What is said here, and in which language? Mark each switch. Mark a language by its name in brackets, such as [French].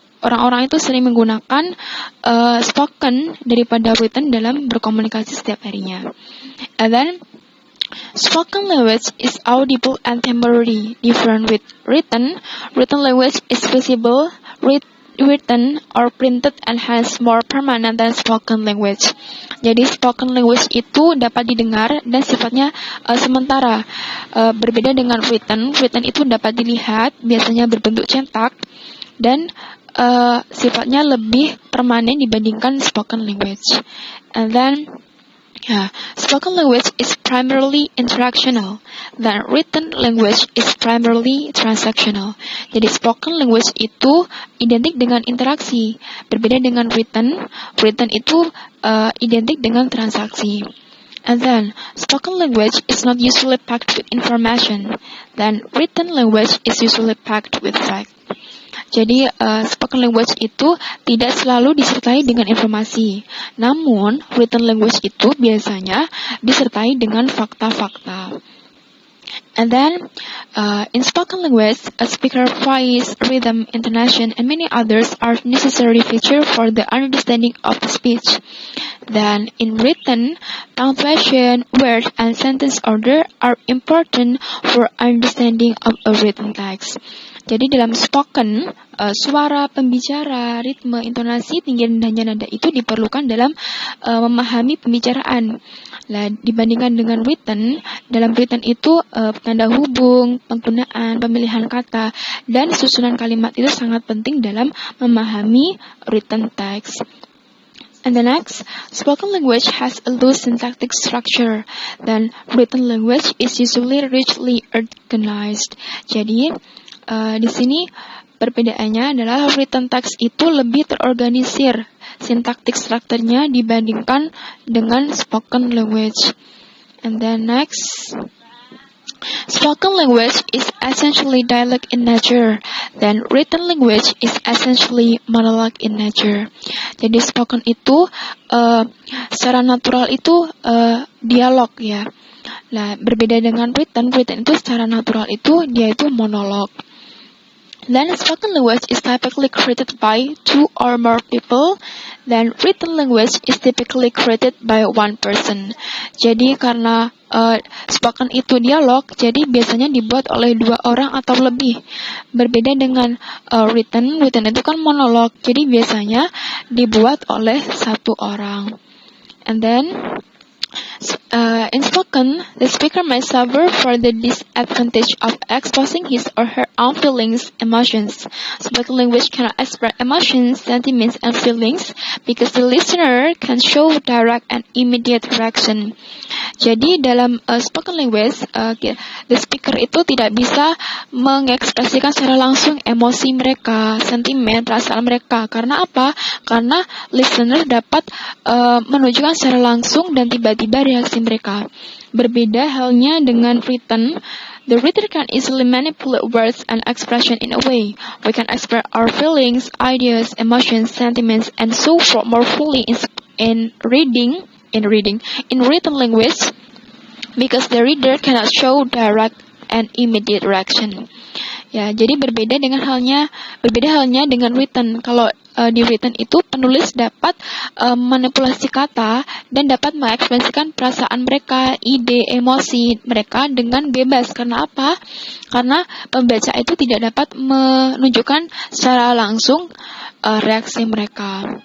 [Indonesian] Orang-orang itu sering menggunakan spoken daripada written dalam berkomunikasi setiap harinya. [English] And then, spoken language is audible and temporary, different with written. Written language is visible, written or printed and hence more permanent than spoken language. [Indonesian] Jadi spoken language itu dapat didengar dan sifatnya sementara. Berbeda dengan written. Written itu dapat dilihat, biasanya berbentuk cetak dan sifatnya lebih permanen dibandingkan spoken language. [English] And then, spoken language is primarily interactional, then written language is primarily transactional. [Indonesian] Jadi spoken language itu identik dengan interaksi, berbeda dengan written. Written itu identik dengan transaksi. [English] And then, spoken language is not usually packed with information, then written language is usually packed with fact. [Indonesian] Jadi, spoken language itu tidak selalu disertai dengan informasi. Namun, written language itu biasanya disertai dengan fakta-fakta. [English] And then, in spoken language, a speaker's voice, rhythm, intonation, and many others are necessary features for the understanding of the speech. Then, in written, punctuation, word, and sentence order are important for understanding of a written text. [Indonesian] Jadi dalam spoken, suara, pembicara, ritme, intonasi, tinggi rendahnya nada itu diperlukan dalam memahami pembicaraan. Nah, dibandingkan dengan written, dalam written itu tanda hubung, penggunaan, pemilihan kata, dan susunan kalimat itu sangat penting dalam memahami written text. [English] And the next, spoken language has a loose syntactic structure, then written language is usually richly organized. [Indonesian] Jadi, di sini perbedaannya adalah written text itu lebih terorganisir sintaktik strukturnya dibandingkan dengan spoken language. [English] And then next, spoken language is essentially dialect in nature, then written language is essentially monologue in nature. [Indonesian] Jadi spoken itu secara natural itu dialog ya. Nah, berbeda dengan written itu secara natural itu dia itu monolog. [English] Then spoken language is typically created by two or more people. Then written language is typically created by one person. [Indonesian] Jadi karena spoken itu dialog, jadi biasanya dibuat oleh dua orang atau lebih. Berbeda dengan written itu kan monolog, jadi biasanya dibuat oleh satu orang. [English] And then, in spoken, the speaker may suffer for the disadvantage of exposing his or her own feelings, emotions. Spoken language cannot express emotions, sentiments, and feelings because the listener can show direct and immediate reaction. [Indonesian] Jadi dalam spoken language, the speaker itu tidak bisa mengekspresikan secara langsung emosi mereka, sentimen, perasaan mereka. Karena apa? Karena listener dapat menunjukkan secara langsung dan tiba-tiba reaksi mereka. Berbeda halnya dengan written. [English] The reader can easily manipulate words and expression in a way we can express our feelings, ideas, emotions, sentiments, and so forth more fully in written language because the reader cannot show direct and immediate reaction. [Indonesian] Ya, jadi berbeda halnya dengan written. Kalau di written itu penulis dapat manipulasi kata dan dapat mengekspresikan perasaan mereka, ide, emosi mereka dengan bebas. Karena apa? Karena pembaca itu tidak dapat menunjukkan secara langsung reaksi mereka.